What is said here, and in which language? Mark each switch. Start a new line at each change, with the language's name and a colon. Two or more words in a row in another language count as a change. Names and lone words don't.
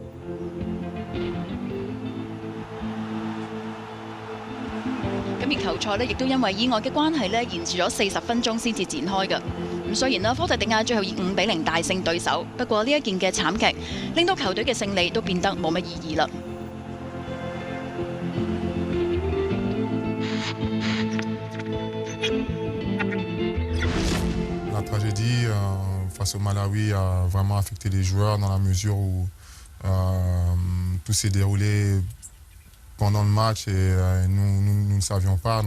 Cantonese: 咁而球賽呢，亦都因為意外嘅關係呢，延遲咗40分鐘先至展開嘅。咁雖然啦，科特迪瓦最後以5-0大勝對手，不過呢一件嘅慘劇令到球隊嘅勝利都變得冇乜意義啦。
French: La tragédie face au Malawi a vraiment affecté les joueurs dans la mesure où tout s'est déroulé pendant le match et nous ne savions pas.